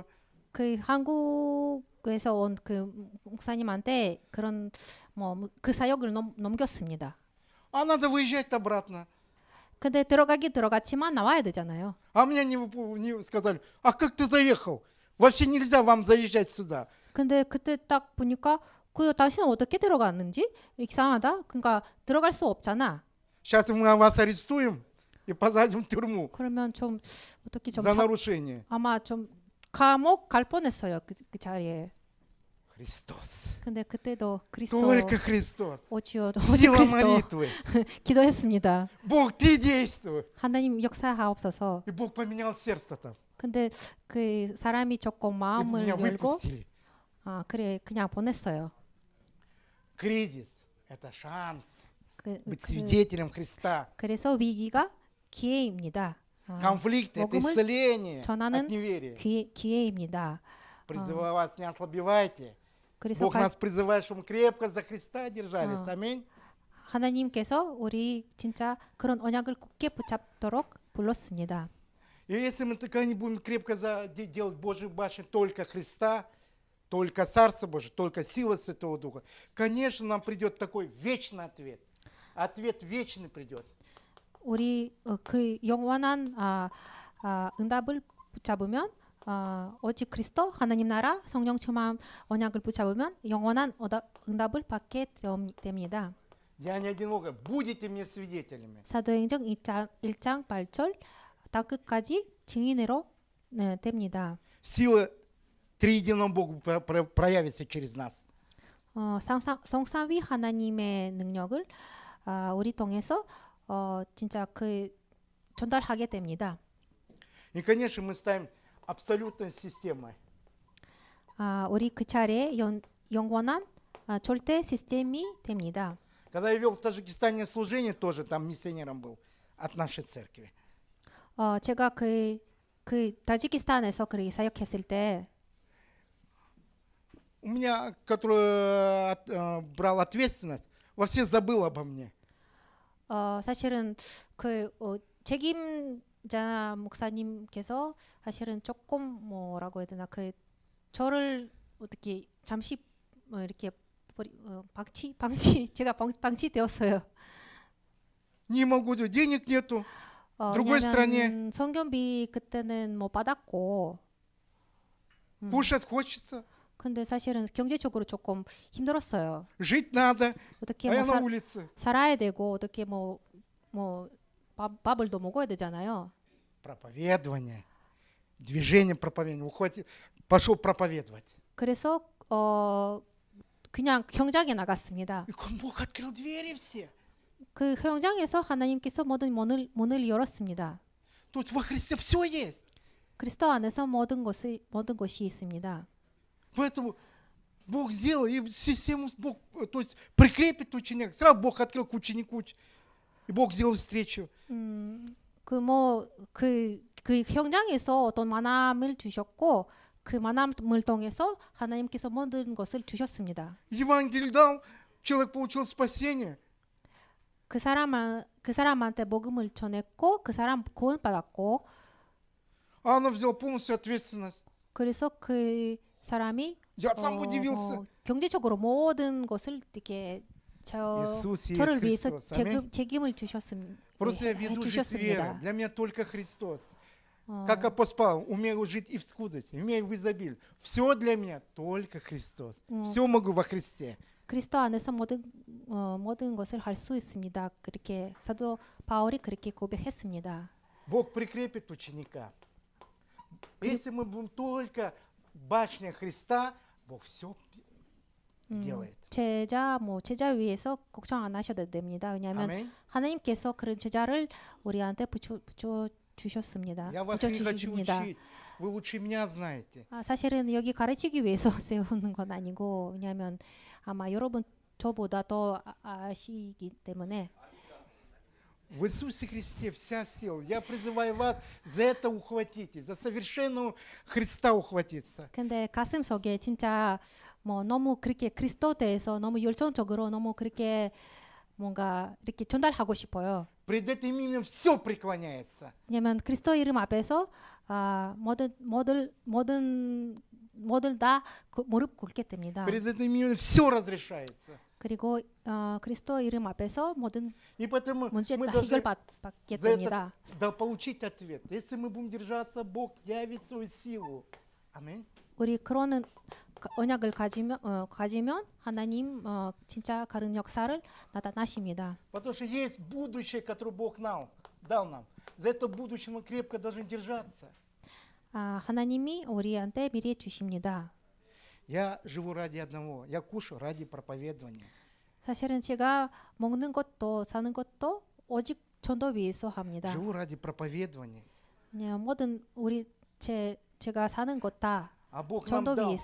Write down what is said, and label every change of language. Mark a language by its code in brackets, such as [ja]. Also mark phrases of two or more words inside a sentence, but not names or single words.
[ko] 그 한국에서 온 그 목사님한테 그런 뭐 그 사역을 넘겼습니다. [ru] А надо выезжать обратно. [ko] 근데 들어갔지만 나와야 되잖아요. [ru] А мне не сказали, а как ты заехал? Вообще нельзя вам заезжать сюда. [ko] 근데 그때 딱 보니까 그 당신은 어떻게 들어갔는지 이상하다. 그러니까 들어갈 수 없잖아. [ru] Сейчас мы вас арестуем и посадим в тюрьму [ko] 그러면 좀 어떻게 좀 [ru] за нарушение. [ko] 아마 좀 감옥 갈 뻔했어요. 그 자리에. [ru] Христос. [ko] 근데 그때도 그리스도 [ru] Только Христос. [ko] 오직 [ru] Сила [ko] 그리스도 [ru] молитвы. [ko] 기도했습니다. [ru] Бог, ты действуй. [ko] 하나님 역사하옵소서. [ru] И Бог поменял сердце там. [ko] 근데 그 사람이 조금 [ru] И [ko] 마음을 [ru] меня [ko] 열고 [ru] выпустили. [ko] 그래 그냥 보냈어요. [ru] Кризис – это шанс быть [ko] 그, [ru] свидетелем Христа. [ko] 그래서 위기가 기회입니다. [ru] Конфликт – это [ko] 복음을 [ru] исцеление [ko] 전하는 [ru] от неверия. [ko] 기회입니다. [ru] Призываю вас, не ослабевайте. [ko] 그래서 [ru] Бог нас призывает, чтобы мы крепко за Христа держались. Аминь. [ko] 하나님께서 우리 진짜 그런 언약을 굳게 불렀습니다. [ru] И если мы так не будем крепко делать Божью башню только Христа, только Царство Божие, только сила Святого Духа, конечно, нам придет такой вечный ответ. Ответ вечный придет. [ko] 우리 그 영원한 응답을 붙잡으면 오직 그리스도 하나님 나라 성령 충만 언약을 붙잡으면 영원한 응답을 받게 됩니다. [ru] Я не одиноко. Будете мне свидетелями. [ko] 사도행전 1장 8절 다 끝까지 증인으로 됩니다. [ru] Сила триединого Бога проявится через нас. [ko] 성삼위 하나님의 능력을 우리 통해서 진짜 그 전달하게 됩니다. [ru] И, конечно, мы ставим абсолютной системой. [ko] 우리 그 차례 영원한 절대 시스템이 됩니다. [ru] Когда я вел в Таджикистане служение, тоже там миссионером был от нашей церкви. [ko] 제가 그 타지키스탄에서 그렇게 사역했을 때 [ru] У меня, который брал ответственность, вообще забыл обо мне. [ko] 사실은 그 책임자 목사님께서 사실은 조금 뭐라고 해야 되나 그 저를 어떻게 잠시 이렇게 방치 제가 방치되었어요. [ru] Не могу, денег нету. В другой стране [ko] 성경비 그때는 뭐 받았고 [ru] кушать хочется, [ko] 근데 사실은 경제적으로 조금 힘들었어요. [ru] жить надо, [ko] 어떻게 [ru] а я [ko] 뭐 [ru] на улице. [ko] 살아야 되고 어떻게 뭐 밥을 더 먹어야 되잖아요. [ru] Проповедование, движение проповедования. Уходит, пошел проповедовать. [ko] 그래서 그냥 현장에 나갔습니다. [ru] И Бог открыл двери все. [ko] 그 현장에서 하나님께서 모든 문을 열었습니다. [ru] Тут во Христе все есть. [ko] 그리스도 안에서 모든 것이 있습니다. [ru] Поэтому Бог сделал, и систему Бог, то есть прикрепит ученик. Сразу Бог открыл к ученику, и Бог сделал встречу. [ko] 그 현장에서 어떤 만남을 주셨고 그 만남을 통해서 하나님께서 모든 것을 주셨습니다. [ru] Евангелие дал, человек получил спасение. [ko] 그 사람한테 복음을 전했고 그 사람 구원받았고 [ru] А он взял полностью ответственность. [ko] 그래서 그 사람이 [ru] Я сам удивился. [ko] 경제적으로 모든 것을 이렇게 [ru] Иисус есть [ko] 저를 위해서 [ru] Христос. Аминь. [ko] 책임을 주셨습니다. [ru] Просто я веду жизнь веры. Для меня только Христос. Как апостол Павел, умею жить и в скудости, умею в изобилии. Все для меня только Христос. Все могу во Христе. [ko] 그리스도 안에서 모든 것을 할 수 있습니다. 그렇게 사도 바울이 그렇게 고백했습니다. [ru] Бог прикрепит ученика. Если мы будем только башня Христа, Бог все сделает. [ko] 제자 위해서 걱정 안 하셔도 됩니다. 왜냐하면 아멘. 하나님께서 그런 제자를 우리한테 붙여 주셨습니다. [ru] Я вас не хочу учить. Вы лучше меня знаете. [ko] 사실은 여기 가르치기 위해서 세우는 건 아니고 왜냐하면 아마 여러분 저보다 더 아시기 때문에 [ru] В Иисусе Христе вся сила. Я призываю вас за это ухватитесь, за совершенного Христа ухватиться. [ko] 근데 가슴속에 진짜 너무 그렇게 그리스도 대해서 너무 열정적으로 너무 그렇게 뭔가 이렇게 전달하고 싶어요. [ru] Пред этим именем все преклоняется. [ko] 왜냐면 그리스도 이름 앞에서 모든 다 무릎 꿇게 됩니다. [ru] Пред этим именем все разрешается. [ko] 그리고 그리스도 이름 앞에서 모든 [ru] И поэтому [ko] 문제 [ru] мы [ko] 다 [ru] должны [ko] 해결받게 [ru] за [ko] 됩니다. [ru] это получить ответ. Если мы будем держаться, Бог явит свою силу. Аминь. [ko] 우리 그런 언약을 가지면 하나님 진짜 다른 역사를 나타나십니다. [ru] Потому что есть будущее, которое Бог дал нам. За это будущее мы крепко должны держаться. [ko] 하나님이 우리한테 미래 주십니다. [ru] Я живу ради одного. Я кушаю ради проповедования. [ko] 사실은 제가 먹는 것도 사는 것도 오직 전도 위해서 합니다. [ru] Живу ради проповедования. [ko] 그냥 모든 제가 사는 것 다 [ru] А Бог нам [ko] 전도 [ru] дал.